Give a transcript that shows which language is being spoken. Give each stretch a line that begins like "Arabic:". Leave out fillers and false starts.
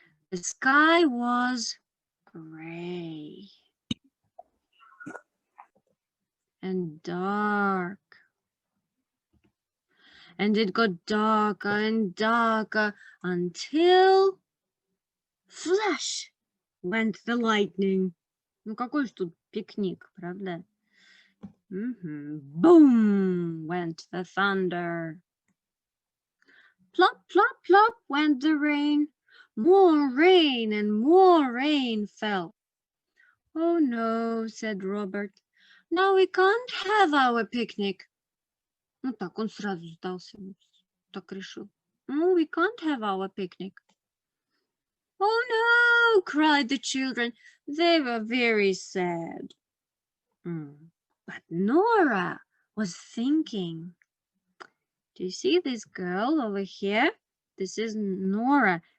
English: The sky was gray and dark. And it got darker and darker until flash went the lightning.
Russian: Ну какой ж тут пикник, правда?
English: Boom went the thunder. Plop, plop, plop went the rain. More rain and more rain fell. Oh no, said Robert. Now we can't have our picnic.
Russian: Ну так, он сразу сдался, так решил.
English: No, we can't have our picnic. Oh no, cried the children. They were very sad. But Nora was thinking. Do you see this girl over here? This is Nora.